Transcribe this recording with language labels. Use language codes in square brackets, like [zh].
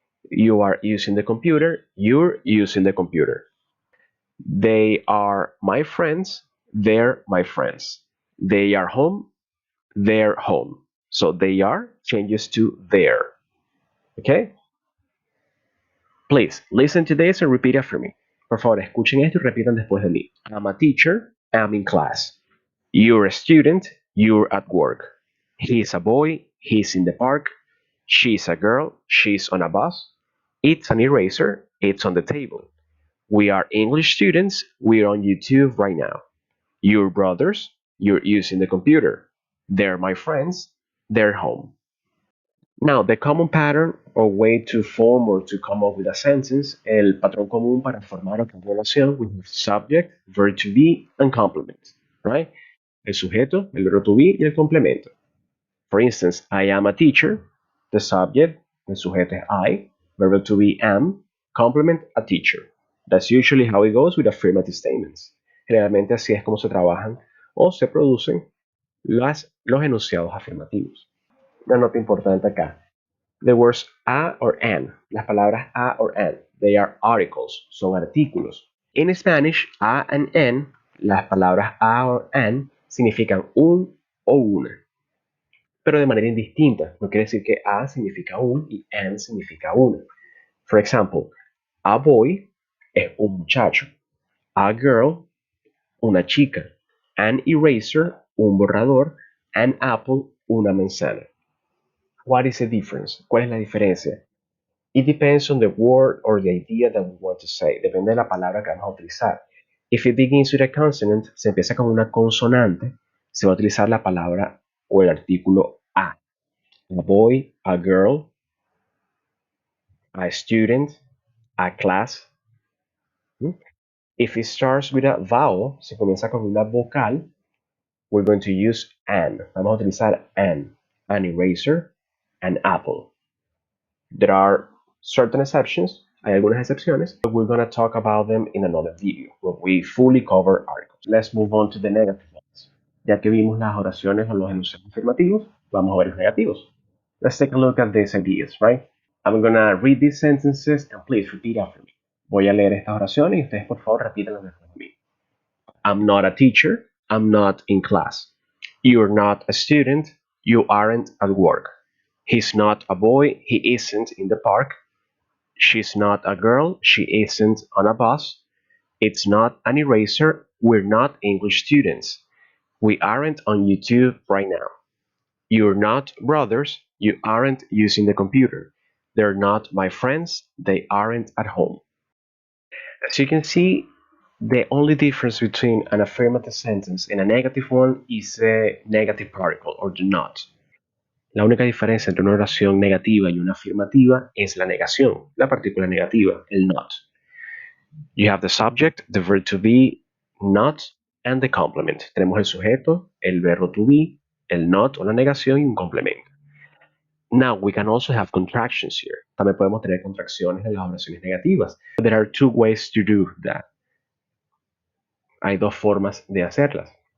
[en] You are using the computer. You're using the computer. They are my friends. They're my friends. They are home. They're home. So they are changes to their. Okay? Please listen to this and repeat after me. [es] Por favor, escuchen esto y repitan después de mí. [en] I'm a teacher. I'm in class. You're a student. You're at work. He's a boy. He's in the park. She's a girl. She's on a bus. It's an eraser. It's on the table. We are English students. We're on YouTube right now. Your brothers. You're using the computer. They're my friends. They're home. Now, the common pattern or way to form or to come up with a sentence, [es] el patrón común para formar una oración, [en] we have subject, verb to be, and complement, right? [es] El sujeto, el verbo to be y el complemento. [en] For instance, I am a teacher, the subject, el sujeto es I, verb to be am, complement a teacher. That's usually how it goes with affirmative statements. [es] Generalmente así es como se trabajan o se producen los enunciados afirmativos. Una nota importante acá. [en] The words a or an, [es] las palabras a or an, [en] they are articles, [es] son artículos. [en] In Spanish, [es] a and an, las palabras a or an significan un o una, pero de manera indistinta. No quiere decir que a significa un y an significa una. [en] For example, a boy [es] es un muchacho, [en] a girl, [es] una chica, [en] an eraser, [es] un borrador, [en] an apple, [es] una manzana. [en] What is the difference? [es] ¿Cuál es la diferencia? [en] It depends on the word or the idea that we want to say. [es] Depende de la palabra que vamos a utilizar. [en] If it begins with a consonant, [es] se empieza con una consonante, se va a utilizar la palabra o el artículo a. [en] A boy, a girl, a student, a class. If it starts with a vowel, [es] se comienza con una vocal, [en] we're going to use an. [es] Vamos a utilizar [en] an eraser, an apple. There are certain exceptions, [es] hay algunas excepciones, [en] but we're going to talk about them in another video where we fully cover articles. Let's move on to the negative ones. [es] Ya que vimos las oraciones o los enunciados afirmativos, vamos a ver los negativos. [en] Let's take a look at these ideas, right? I'm going to read these sentences and please repeat after me. [es] Voy a leer estas oraciones y ustedes por favor repítanlas después de mí. [en] I'm not a teacher. I'm not in class. You're not a student. You aren't at work. He's not a boy. He isn't in the park. She's not a girl. She isn't on a bus. It's not an eraser. We're not English students. We aren't on YouTube right now. You're not brothers. You aren't using the computer. They're not my friends. They aren't at home. As you can see, the only difference between an affirmative sentence and a negative one is the negative particle or the not. [es] La única diferencia entre una oración negativa y una afirmativa es la negación, la partícula negativa, el not. [en] You have the subject, the verb to be, not, and the complement. [es] Tenemos el sujeto, el verbo to be, el not o la negación y un complemento. [en] Now, we can also have contractions here. [es] También podemos tener contracciones en las oraciones negativas. [en] There are two ways to do that. [es] Hay dos formas de hacerlas.